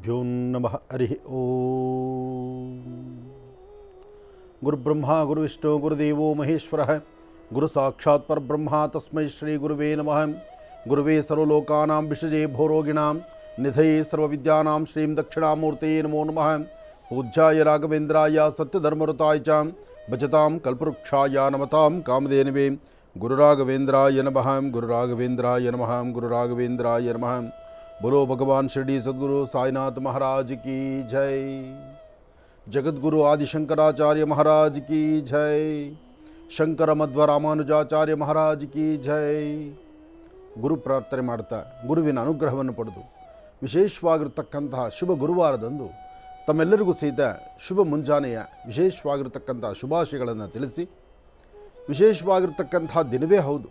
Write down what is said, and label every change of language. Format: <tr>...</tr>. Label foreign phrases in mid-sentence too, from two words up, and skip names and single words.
<sa>ಶ್ರೀಗುರುಭ್ಯೋ ನಮಃ. ಹರಿ ಓಂ. ಗುರುಬ್ರಹ್ಮ ಗುರುವಿಷ್ಣು ಗುರುದೇವೋ ಮಹೇಶ್ವರ ಗುರು ಸಾಕ್ಷಾತ್ ಪರಬ್ರಹ್ಮ ತಸ್ಮೈ ಶ್ರೀ ಗುರುವೇ ನಮಃ. ಗುರುವೇ ಸರ್ವಲೋಕಾನಾಂ ವಿಷಜೇ ಭೋರೋಗಿಣಾಂ ನಿಧಯೇ ಸರ್ವವಿದ್ಯಾನಾಂ ಶ್ರೀಂ ದಕ್ಷಿಣಾಮೂರ್ತಯೇ ನಮೋ ನಮಃ. ಪೂಜ್ಯಾಯ ರಾಘವೇಂದ್ರಾಯ ಸತ್ಯಧರ್ಮಋತಾಯ ಚ ಭಜತಾಂ ಕಲ್ಪವೃಕ್ಷಾಯ ನಮತಾಂ ಕಾಮಧೇನವೇ. ಗುರುರಾಘವೇಂದ್ರಾಯ ನಮಃ. ಗುರುರಾಘವೇಂದ್ರಾಯ ನಮಃ. ಗುರುರಾಘವೇಂದ್ರಾಯ ನಮಃ.</sa> <hi>बोलो भगवान शिरडी सद्गुरु साईनाथ महाराज की जय. जगद्गुरु आदिशंकराचार्य महाराज की जय. शंकर मध्व रामानुजाचार्य महाराज की जय.</hi> <kn>ಗುರು ಪ್ರಾರ್ಥನೆ ಮಾಡ್ತಾ ಗುರುವಿನ ಅನುಗ್ರಹವನ್ನು ಪಡೆದು ವಿಶೇಷವಾಗಿರ್ತಕ್ಕಂತಹ ಶುಭ ಗುರುವಾರದಂದು ತಮ್ಮೆಲ್ಲರಿಗೂ ಸಹಿತ ಶುಭ ಮುಂಜಾನೆಯ ವಿಶೇಷವಾಗಿರ್ತಕ್ಕಂತಹ ಶುಭಾಶಯಗಳನ್ನು ತಿಳಿಸಿ, ವಿಶೇಷವಾಗಿರ್ತಕ್ಕಂತಹ ದಿನವೇ ಹೌದು.</kn>